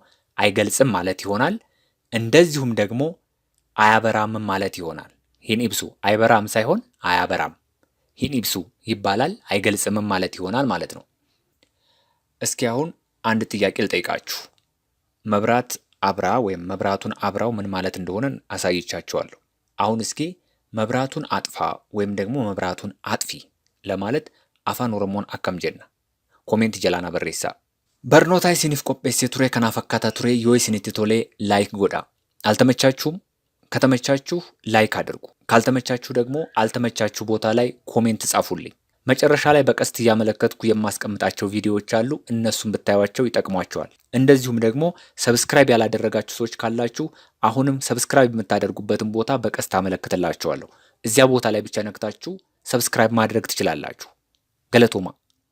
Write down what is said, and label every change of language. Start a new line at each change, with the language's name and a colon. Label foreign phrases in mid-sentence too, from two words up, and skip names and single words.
Amharic: አይገልጽም ማለት ይሆናል። እንደዚሁም ደግሞ አያበራምም ማለት ይሆናል። ሂኒብሱ አይበራም ሳይሆን አያበራም ሂኒብሱ ይባላል። አይገልጽምም ማለት ይሆናል ማለት ነው። እስኪ አሁን አንድ ጥያቄ ልጠይቃችሁ። መብራት አብራ ወይም መብራቱን አብራው ምን ማለት እንደሆነ አሳይቻችኋለሁ። አሁን እስኪ መብራቱን አጥፋ ወይም ደግሞ መብራቱን አጥፊ ለማለት
Oromo: Afaan Oromoon akkam jenna? Koomeentii jalaan barreessaa. Barnoota isiniif qopheessee ture kanaaf akkaataa ture yoo isinitti tolee laayik godhaa.
Amharic: አልተመቻችሁም? ከተመቻችሁ ላይክ አድርጉ። ካልተመቻችሁ ደግሞ አልተመቻችሁ ቦታ ላይ ኮሜንት ጻፉልኝ። መጨረሻ ላይ በቀስት እያመለከትኩ የማስቀምጣቸው ቪዲዮዎች አሉ። እነሱን ብታዩዋቸው ይጠቅሟቸዋል። እንደዚሁም ደግሞ ሰብስክራይብ ያላደረጋችሁ ሰዎች ካላችሁ አሁንም ሰብስክራይብ የምታደርጉበትን ቦታ በቀስት አመለክትላችኋለሁ። እዚያ ቦታ ላይ ብቻ ነክታችሁ ሰብስክራይብ ማድረግ ትችላላችሁ። ገለቶማ